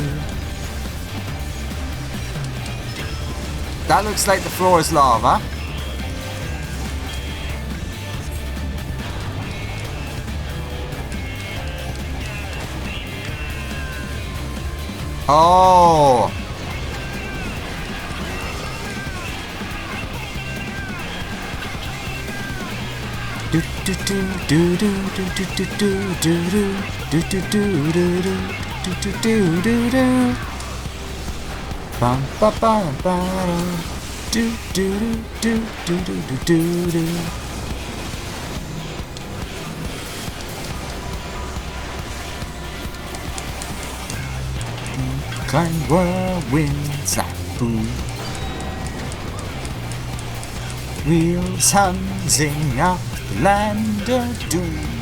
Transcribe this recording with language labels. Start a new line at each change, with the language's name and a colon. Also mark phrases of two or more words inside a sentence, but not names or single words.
English: That looks like the floor is lava. Oh! Do do do do do do do do do do do do do do do do do do. Bum ba ba ba do do do do do do do do. Climb whirlwinds like boom. Wheels hunting up the land of doom.